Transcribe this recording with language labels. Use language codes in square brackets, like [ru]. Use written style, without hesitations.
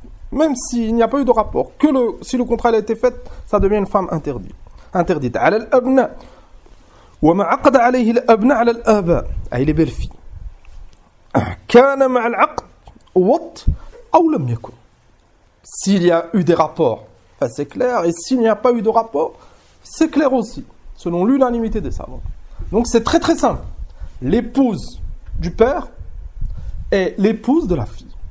[fr] Même s'il n'y a pas eu de rapport, si le contrat a été fait, ça devient une femme interdite. [ar] على الأبناء وما عقد عليه الأبناء على الآباء أي [fr] les belles-filles. [ar] كان مع العقد وط أو لم يكن. [fr] S'il y a eu des rapports, enfin, c'est clair, et s'il n'y a pas eu de rapport, c'est clair aussi, selon l'unanimité des savants. Donc c'est très très simple. L'épouse du père et l'épouse de la fille.